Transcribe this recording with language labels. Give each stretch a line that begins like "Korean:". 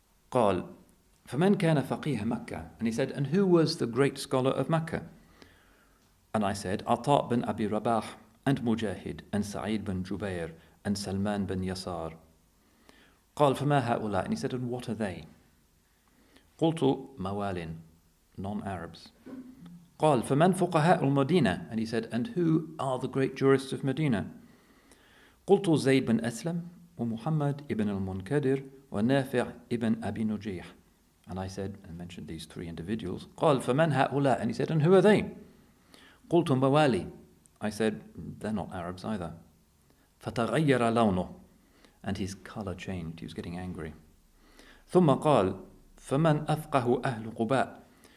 Arabic: قال فمن كان فقيه مكة?
English: And he said, and who was the great scholar of Mecca? And I said, عطاء بن أبي رباح, and Mujtahid, and Sa'id bin Jubair, and Salman bin Yasar.
Arabic: قال فما هؤلاء?
English: And he said, and what are they?
Arabic: قلت موال, non-Arabs. قال فمن فقهاء المدينة?
English: And he said, and who are the great jurists of Medina?
Arabic: قلت زيد بن أسلم ومحمد ibn al-Munkadir ونافع ibn Abi Nujih.
English: And I said, and mentioned these three individuals.
Arabic: قال فمن هؤلاء?
English: And he said, and who are they?
Arabic: قلت موالي.
English: I said, they're not Arabs either.
Arabic: فتغير لونه.
English: And his color changed. He was getting angry.
Arabic: ثم قال فمن أفقه أهل قباء?